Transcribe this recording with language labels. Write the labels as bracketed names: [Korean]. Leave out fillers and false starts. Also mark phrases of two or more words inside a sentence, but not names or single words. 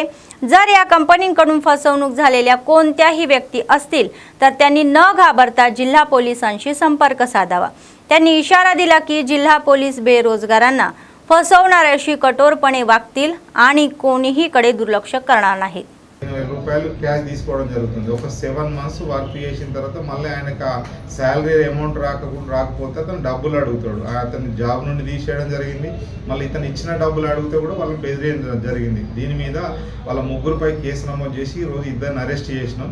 [Marathi] जर या कंपनींकडून फसवणूक झालेल्या कोणत्याही व्यक्ती असतील तर त्यांनी न घाबरता जिल्हा पोलिसांशी संपर्क साधावा। त्यांनी इशारा दिला की जिल्हा पोलीस बेरोजगारांना फसवणाऱ्याशी कठोरपणे वागतील आणि कोणीहीकडे दुर्लक्ष करणार नाहीत। [Telugu] రూపాయలు క్యాష్ తీసుకోవడం జరుగుతుంది। ఒక 7 [English] months work [Telugu] చేసిన తర్వాత మళ్ళీ ఆయనకు [English] salary amount [Telugu] రాకపోతే అతను డబ్బులు అడుగుతాడు। అతను జాబ్ నుండి తీసేయడం జరిగింది। మళ్ళీ ఇతను ఇచ్చిన డబ్బులు అడిగితే కూడా వాళ్ళని బెదిరించడం జరిగింది। దీని మీద వాళ్ళ ముగ్గురుపై కేసు నమోదు చేసి ఈరోజు ఇద్దరిని అరెస్ట్ చేసినాం।